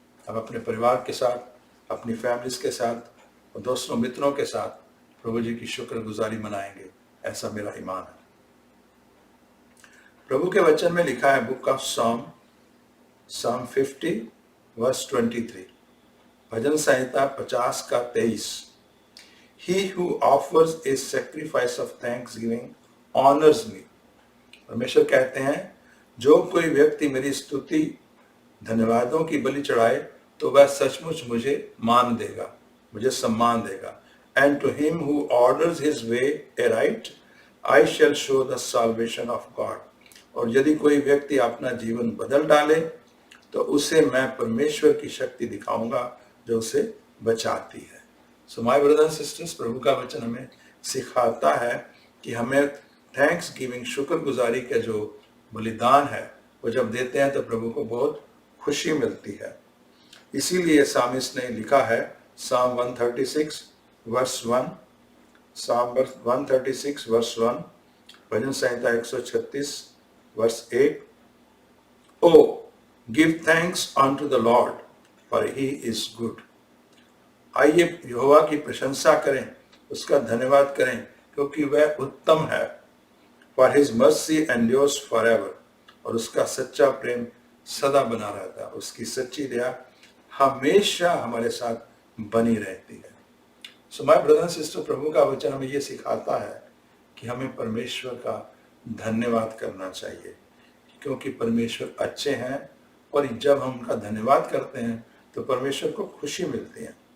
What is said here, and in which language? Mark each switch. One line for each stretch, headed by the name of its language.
Hindi: आप अपने परिवार के साथ, अपनी फैमिलीज के साथ और दोस्तों मित्रों के साथ प्रभु जी की शुक्रगुजारी मनाएंगे, ऐसा मेरा ईमान है। प्रभु के वचन में लिखा है,
English: book of
Hindi: Psalm 50 वर्स 23, भजन संहिता 50 का 23।
English: He who offers a sacrifice of thanksgiving honors me।
Hindi: परमेश्वर कहते हैं, जो कोई व्यक्ति मेरी स्तुति धन्यवादों की बलि चढ़ाए तो वह सचमुच मुझे मान देगा, मुझे सम्मान देगा।
English: And to him who orders his way aright, I shall show the salvation of God।
Hindi: और यदि कोई व्यक्ति अपना जीवन बदल डाले तो उसे मैं परमेश्वर की शक्ति दिखाऊंगा जो उसे बचाती है।
English: so my brothers and sisters,
Hindi: प्रभु का वचन हमें सिखाता है कि हमें थैंक्स गिविंग, शुक्रगुजारी का जो बलिदान है वो जब देते हैं तो प्रभु को बहुत खुशी मिलती है। इसीलिए सामिस्ट ने लिखा है, Psalm 136 verse 1, Psalm 136 verse 1, bhajan Samhita 136 verse 1,
English: O give thanks unto the Lord for he is good।
Hindi: आइए यहोवा की प्रशंसा करें, उसका धन्यवाद करें क्योंकि वह उत्तम है।
English: For his mercy endures forever।
Hindi: और उसका सच्चा प्रेम सदा बना रहता है, उसकी सच्ची दया हमेशा हमारे साथ बनी रहती है।
English: so my brother and sister,
Hindi: प्रभु का वचन हमें ये सिखाता है कि हमें परमेश्वर का धन्यवाद करना चाहिए क्योंकि परमेश्वर अच्छे हैं और जब हम उनका धन्यवाद करते हैं तो परमेश्वर को खुशी मिलती है।